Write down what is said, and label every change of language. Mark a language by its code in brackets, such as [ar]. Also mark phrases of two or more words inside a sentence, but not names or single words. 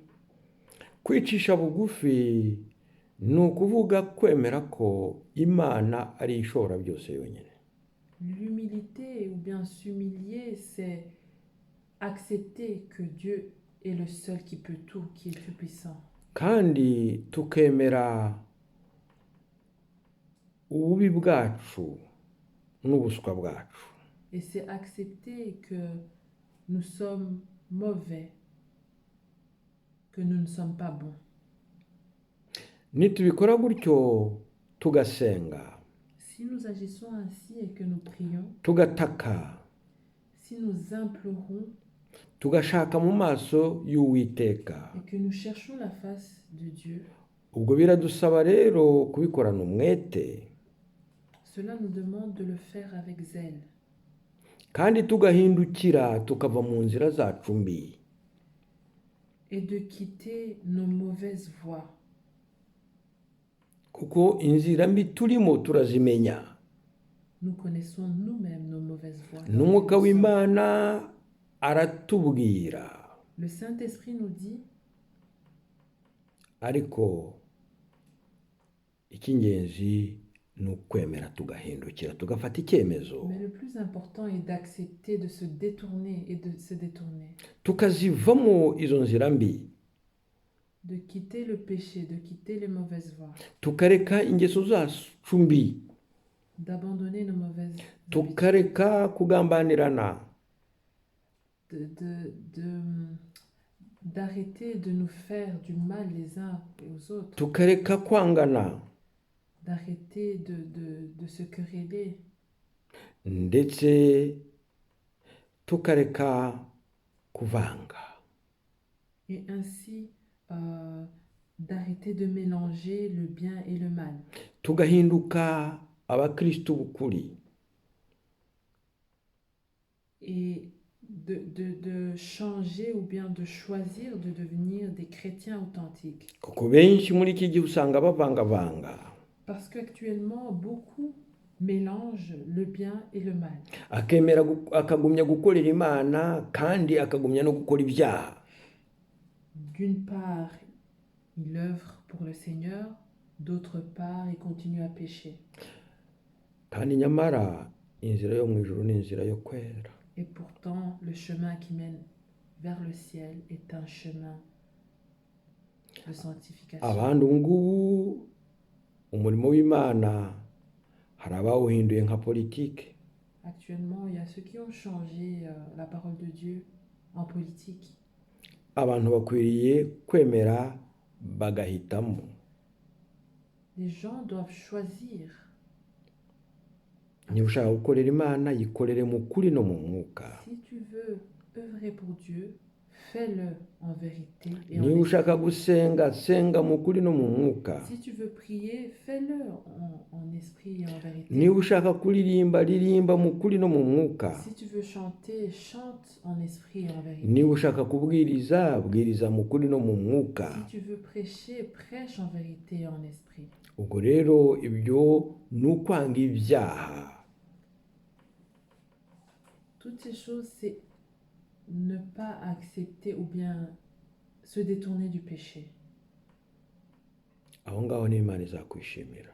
[rw] Kwicisha bugufi ni ukuvuga kwemera ko Imana ari ishobora byose yonyine. [fr] L'humilité ou bien s'humilier, c'est accepter que Dieu est le seul qui peut tout, qui est tout puissant. [rw] Kandi tukemera ububi bwacu n'ubuswa bwacu. [fr] Et c'est accepter que nous sommes mauvais, que nous ne sommes pas bons. [rw] Nitubikora gutyo tugasenga, [fr] Si nous agissons ainsi et que nous prions, [rw] tugataka, [fr] si nous implorons [rw] tugashaka mu maso y'Uwiteka, [fr] et que nous cherchons la face de Dieu, [rw] ubwo biradusaba rero kubikorana umwete, [fr] cela nous demande de le faire avec zèle [rw] kandi tugahindukira tukava mu nzira zacu mbi. [fr] et de quitter nos mauvaises voies. [rw] Kuko inzira mbi turimo turazimenya. [fr] Nous connaissons nous-mêmes nos mauvaises voies. [rw] N'Umwuka w'Imana aratubwira. [fr] Le Saint-Esprit nous dit, [rw] Ariko icy'ingenzi ni ukwemera tugahindukira tugafata icyemezo, [fr] mais le plus important est d'accepter de se détourner et de se détourner. [rw] tukazivamo izo nzira mbi, [fr] de quitter le péché, de quitter les mauvaises voies, [rw] tukareka ingeso zacu mbi, [fr] d'abandonner nos mauvaises habitudes, [rw] tukareka kugambanirana, [fr] d'arrêter de nous faire du mal les uns aux autres, [rw] tukareka kwangana, [fr] d'arrêter de se quereller, [rw] ndetse tukareka kuvanga. [fr] et ainsi d'arrêter de mélanger le bien et le mal, [rw] Tugahinduka abakristo b'ukuri, [fr] et de changer ou bien de choisir de devenir des chrétiens authentiques. [rw] kuko benshi muri iki gihe usanga bavangavanga, [fr] Parce qu'actuellement, beaucoup mélangent le bien et le mal. [rw] akagumya gukorera Imana kandi akagumya no gukora ibyaha. [fr] D'une part, il œuvre pour le Seigneur, d'autre part, il continue à pécher. [rw] Kandi nyamara inzira yo mu ijuru ni inzira yo kwera. [fr] Et pourtant, le chemin qui mène vers le ciel est un chemin de sanctification. [rw] Abandi ubu ngubu umurimo w'Imana hari abawuhinduye nka politike. [fr] Actuellement, il y a ceux qui ont changé la parole de Dieu en politique. [rw] Abantu bakwiriye kwemera bagahitamo. [fr] Les gens doivent choisir. [rw] Niba ushaka gukorera Imana yikorere mu kuri no mu mwuka. [fr] Si tu veux œuvrer pour Dieu, fais-le en vérité et en [rw] Niba [fr] esprit. [rw] ushaka gusenga senga mu kuri no mu mwuka. [fr] Si tu veux prier, fais-le en esprit et en vérité. [rw] Niba ushaka kuririmba ririmba mu kuri no mu mwuka. [fr] Si tu veux chanter, chante en esprit et en vérité. [rw] Niba ushaka kubwiriza bwiriza mu kuri no mu mwuka. [fr] Si tu veux prêcher, prêche en vérité et en esprit. [rw] Ubwo rero ibyo ni ukwanga ibyaha. [fr] Toutes ces choses, c'est ne pas accepter ou bien se détourner du péché. [rw] Aho ngaho n'Imana izakwishimira.